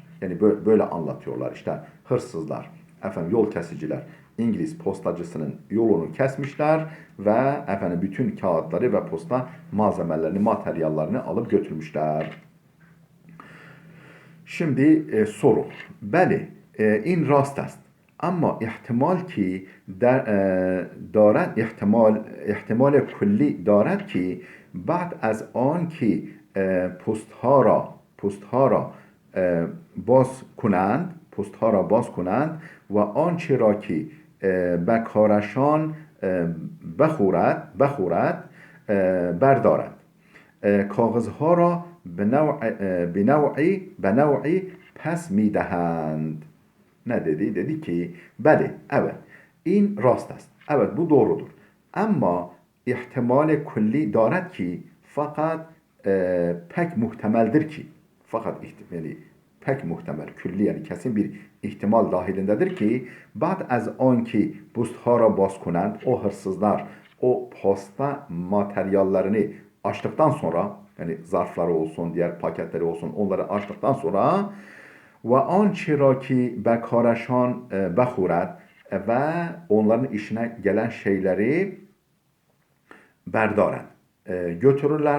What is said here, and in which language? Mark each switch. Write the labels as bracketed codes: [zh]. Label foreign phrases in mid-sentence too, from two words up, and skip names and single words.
[tr] Yani böyle anlatıyorlar işte hırsızlar, efendim yol kesiciler İngiliz postacısının yolunu kesmişler ve efendim bütün kağıtları ve posta malzemelerini, materyallerini alıp götürmüşler. Şimdi soru. [fa] بلی، این راست است. اما احتمال که دارد احتمال کلی دارد که بعد از آن که پست ها را باز کنند و آنچه را که به کارشان بخورد بردارند کاغذها را به نوعی پس میدهند. [tr] Ne dedi? Dedi ki, beli, evet, [fa] این راست است. [tr] Evet, bu doğrudur. [fa] اما احتمال کلی دارد که, [tr] fakat pek muhtemeldir ki, fakat ihtimali pek muhtemel, külli yani kesin bir ihtimal dahilindedir ki, [fa] بعد از آن که پست ها را باز کنند, [tr] o hırsızlar o posta materyallerini açtıktan sonra, yani zarfları olsun, diğer paketleri olsun, onları açtıktan sonra [fa] و آنچه را که به کارشان بخورد [tr] ve onların işine gelen şeyleri berdaren götürürler.